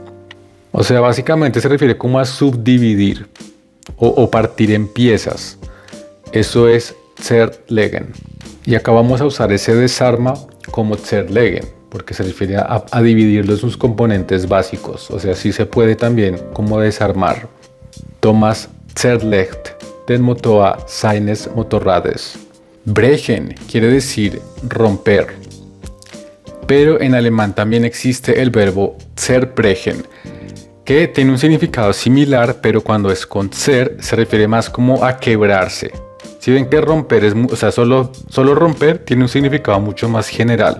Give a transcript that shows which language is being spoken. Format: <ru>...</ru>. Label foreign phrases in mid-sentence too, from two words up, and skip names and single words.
<es>O sea, básicamente se refiere como a subdividir o partir en piezas. Eso es zerlegen. Y acá vamos a usar ese desarma como zerlegen, porque se refiere a dividirlo en sus componentes básicos. O sea, sí se puede también como desarmar.</es> <de>Thomas zerlegt den Motor seines Motorrades.</de> <es>Brechen quiere decir romper. Pero en alemán también existe el verbo zerbrechen, que tiene un significado similar, pero cuando es con ser se refiere más como a quebrarse. Si ven que romper es, o sea, solo romper tiene un significado mucho más general.</es>